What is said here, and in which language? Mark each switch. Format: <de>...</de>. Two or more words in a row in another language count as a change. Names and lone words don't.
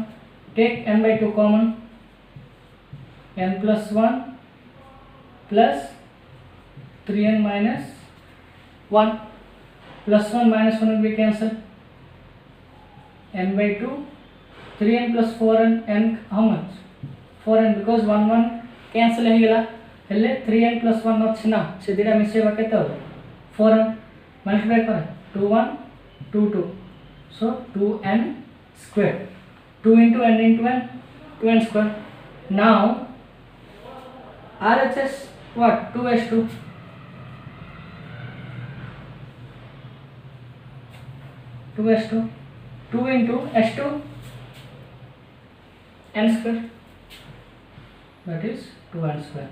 <en>Take n by 2 common, n plus 1 plus 3n minus 1. Plus 1 minus 1 will be cancelled. N by 2, 3n plus 4n, n how much? 4n, because 1 1 cancel</en> <or>ହେଇଗଲା ହେଲେ 3n plus 1 ଅଛି ନା ସେ ଦିଟା ମିଶେଇବା କେତେ ହେବ 4n multiply କର 2 1 2 2</or> <en>so 2n square 2 into n into n 2n square. Now RHS what? 2s2. 2s2, 2 into s2 n square, that is 2n square.</en>